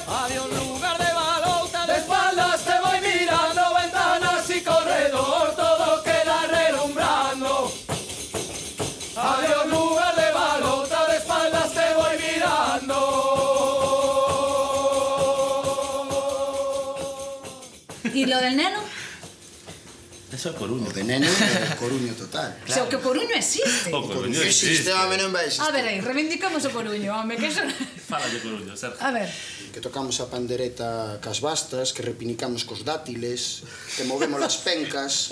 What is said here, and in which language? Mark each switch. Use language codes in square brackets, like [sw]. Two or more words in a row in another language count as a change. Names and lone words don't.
[es] Adiós lugar de Balouta, de espaldas te voy mirando, ventanas y corredor, todo queda relumbrando. Adiós lugar de Balouta, de espaldas te voy mirando. ¿Y lo del neno? [gl] Eso é Coruño. O de neno é Coruño total. O sea, que o Coruño existe. O Coruño existe. Home, non vai existir. A ver aí, reivindicamos o Coruño, home, que eso... Fala de Coruño, Sergio. A ver. Que tocamos a pandereta cas bastas, que repinicamos cos dátiles, que movemos as pencas.